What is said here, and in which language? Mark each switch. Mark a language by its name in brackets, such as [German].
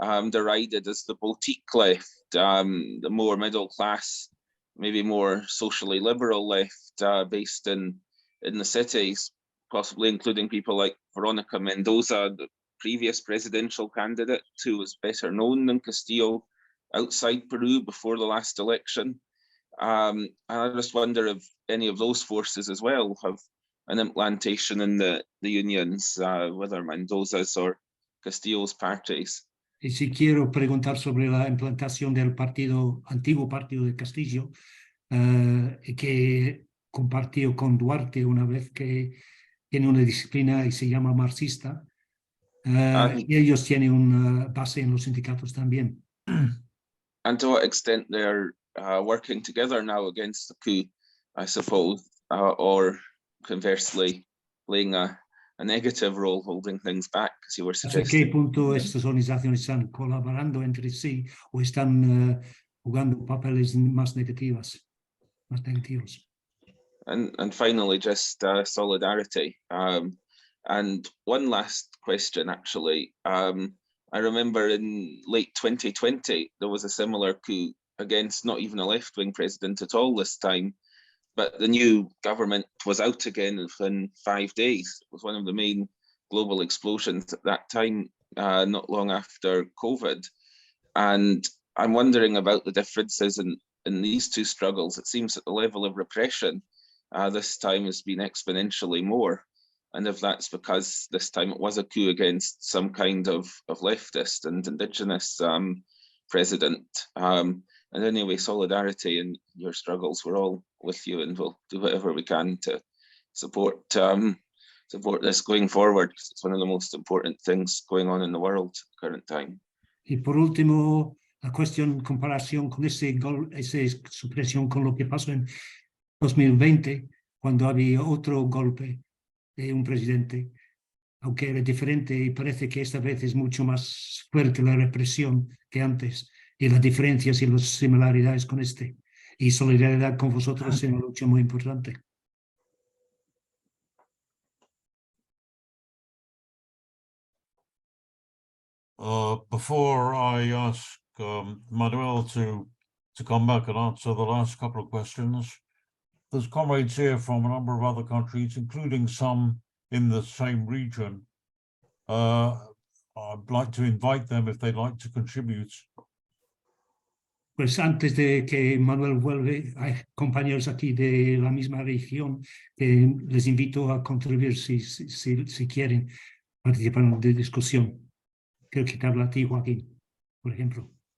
[English] derided as the boutique left, the more middle class, maybe more socially liberal left, based in the cities, possibly including people like Veronica Mendoza, the previous presidential candidate, who was better known than Castillo outside Peru before the last election. And I just wonder if any of those forces as well have an implantation in the unions, whether Mendoza's or Castillo's parties. [Spanish] Y si quiero preguntar sobre la implantación del antiguo partido de Castillo, que compartió con Duarte una vez que tiene una disciplina y se llama marxista, y ellos tienen una base en los sindicatos también. [English] And to what extent they're working together now against the coup, I suppose, or conversely playing a negative role, holding things back, as you were [Spanish] ¿Hasta [English] suggesting. [Spanish] qué punto estas organizaciones están colaborando entre sí o están jugando papeles más negativos? [English] And finally, just solidarity. And one last question, actually. I remember in late 2020, there was a similar coup against not even a left-wing president at all this time, but the new government was out again within 5 days. It was one of the main global explosions at that time, not long after COVID. And I'm wondering about the differences in these two struggles. It seems that the level of repression this time has been exponentially more. And if that's because this time it was a coup against some kind of leftist and indigenous president. And anyway, solidarity in your struggles, we're all with you, and we'll do whatever we can to support this going forward, because it's one of the most important things going on in the world at the current time. [Spanish] Y por último, la cuestión, comparación con esa supresión con lo que pasó en 2020, cuando había otro golpe de un presidente, aunque era diferente, y parece que esta vez es mucho más fuerte la represión que antes, y las diferencias y las similaridades con este, y solidaridad con vosotros en una lucha muy importante. [English] Before I ask Manuel to come back and answer the last couple of questions, there's comrades here from a number of other countries, including some in the same region. I'd like to invite them if they'd like to contribute. [Spanish] Pues antes de que Manuel vuelve, hay compañeros aquí de la misma región que les invito a contribuir si quieren participar en la discusión. Creo que te habla a ti, Joaquín, por ejemplo.